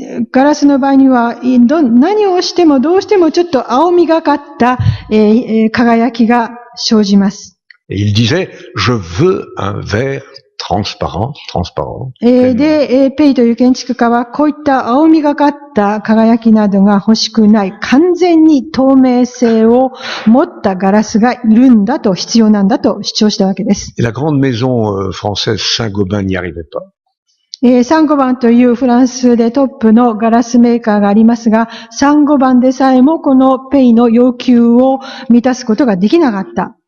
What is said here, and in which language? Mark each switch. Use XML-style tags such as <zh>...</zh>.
<ja>ガラスの場合には、何をしてもどうしてもちょっと青みがかった、輝きが生じます。</ja> <fr>Et il disait, je veux un verre transparent.</fr> <ja>で、ペイという建築家は、こういった青みがかった輝きなどが欲しくない、完全に透明性を持ったガラスがいるんだと、必要なんだと主張したわけです。</ja> <fr>Et la grande maison française Saint-Gobain n'y arrivait pas.</fr> <ja>サンゴバンというフランスでトップのガラスメーカーがありますが、サンゴバンでさえもこのペイの要求を満たすことができなかった。</ja>